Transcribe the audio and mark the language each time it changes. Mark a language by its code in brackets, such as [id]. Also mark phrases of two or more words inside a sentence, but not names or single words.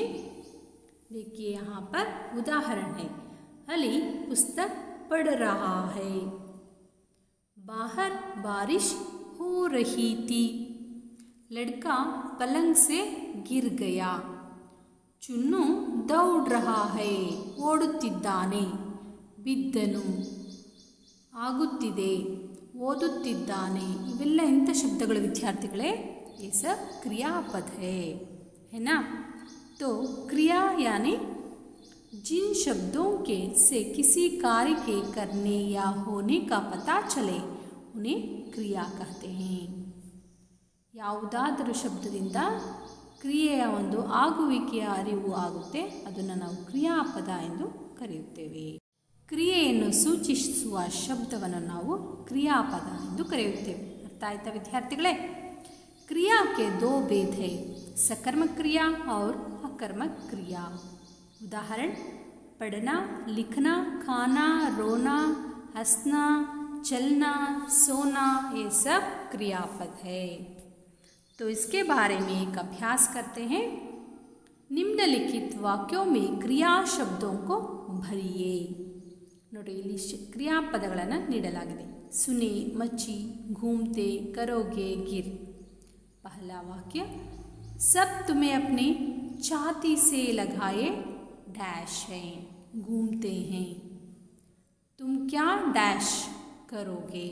[hi] देखिए यहाँ पर उदाहरण है, अली पुस्तक पढ़ रहा है। बाहर बारिश हो रही थी, लड़का पलंग से गिर गया। चुन्नू दौड़ रहा है, [kn] ಓಡುತ್ತಿದ್ದಾನೆ, ಬಿದ್ದನು, ಆಗುತ್ತಿದೆ, ಓದುತ್ತಿದ್ದಾನೆ। ಇವೆಲ್ಲ ಎಂಥ ಶಬ್ದಗಳು ವಿದ್ಯಾರ್ಥಿಗಳೇ? [hi] ये सब क्रियापद है ना। तो क्रिया यानी जिन शब्दों के से किसी कार्य के करने या होने का पता चले उन्हें क्रिया कहते हैं। [kn] ಯಾವುದಾದರೂ ಶಬ್ದದಿಂದ ಕ್ರಿಯೆಯ ಒಂದು ಆಗುವಿಕೆಯ ಅರಿವು ಆಗುತ್ತೆ, ಅದನ್ನು ನಾವು ಕ್ರಿಯಾಪದ ಎಂದು ಕರೆಯುತ್ತೇವೆ। ಕ್ರಿಯೆಯನ್ನು ಸೂಚಿಸುವ ಶಬ್ದವನ್ನು ನಾವು ಕ್ರಿಯಾಪದ ಎಂದು ಕರೆಯುತ್ತೇವೆ। ಅರ್ಥ ಆಯ್ತಾ ವಿದ್ಯಾರ್ಥಿಗಳೇ? [hi] क्रिया के दो भेद है, सकर्मक क्रिया और अकर्मक क्रिया। उदाहरण, पढ़ना, लिखना, खाना, रोना, हंसना, चलना, सोना, ये सब क्रियापद है। तो इसके बारे में एक अभ्यास करते हैं। निम्नलिखित वाक्यों में क्रिया शब्दों को भरिए। [kn] ನೋಡಿ, ಇಲ್ಲಿ ಕ್ರಿಯಾಪದಗಳನ್ನು ನೀಡಲಾಗಿದೆ। [hi] सुने, मची, घूमते, करोगे, गिर। पहला वाक्य, सब तुम्हें अपनी छाती से लगाए डैश हैं, घूमते हैं। तुम क्या डैश करोगे।